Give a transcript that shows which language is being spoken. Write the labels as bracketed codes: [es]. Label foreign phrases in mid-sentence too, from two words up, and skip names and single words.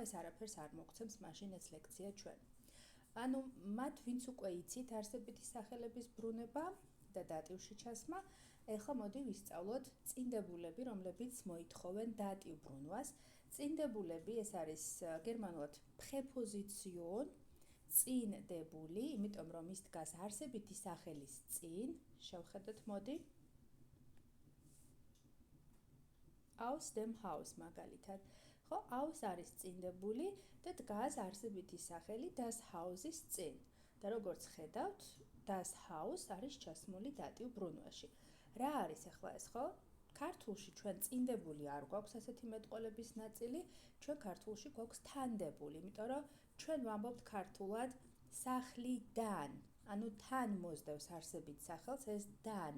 [ka] ეს არაფერს არ მოგცემს მაშინ ეს ლექცია ჩვენ. ანუ მათ ვინც უკვე იცით არსებითი სახელების ბრუნება და დატივში ჩასმა, ეხლა მოდი ვისწავლოთ წინდებულები, რომლებიც მოითხოვენ დატივ ბრუნვას. წინდებულები ეს არის გერმანულად პრეპოზიციონ, წინდებული, იმიტომ რომ ის დგას არსებითი სახელის წინ, შევხედოთ მოდი. [de] aus dem Haus მაგალითად. [ka] ხო, aus არის წინდებული და დგას არსებითი სახელი [de] das Haus- [ka] ის წინ. და როგორც ხედავთ, [de] das Haus [ka] არის ჩასმული დატივ ბრუნვაში. რა არის ახლა ეს, ხო? ქართულში ჩვენ წინდებული არ გვაქვს ასეთი მეტყველების ნაწილი, ჩვენ ქართულში გვაქვს თანდებული, იმიტომ რომ ჩვენ ვამბობთ ქართულად სახლიდან, ანუ თან მოსდევს არსებით სახელს ეს dan.